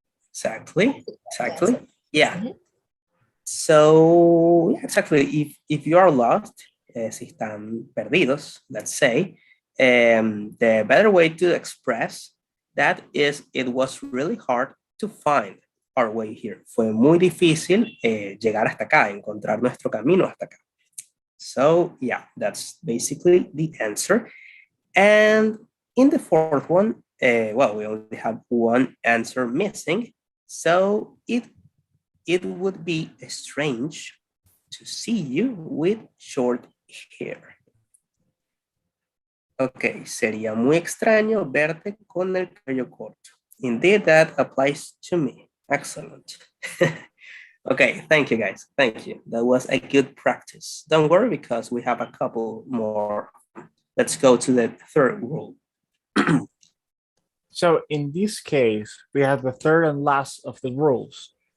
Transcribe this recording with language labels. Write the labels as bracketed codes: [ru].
[en] Exactly. Yeah. Mhm. So, exactly, if you are lost, [es] si están perdidos, [en] let's say, the better way to express that is it was really hard to find our way here. [es] Fue muy difícil llegar hasta acá, encontrar nuestro camino hasta acá. [en] So, yeah, that's basically the answer. And in the fourth one, well, we only have one answer missing. So it would be strange to see you with short hair. [es] Ok, sería muy extraño verte con el cabello corto. [en] Indeed, that applies to me. Excellent. Okay, thank you guys. Thank you. That was a good practice. Don't worry because we have a couple more. Let's go to the third rule. So in this case, we have the third and last of the rules.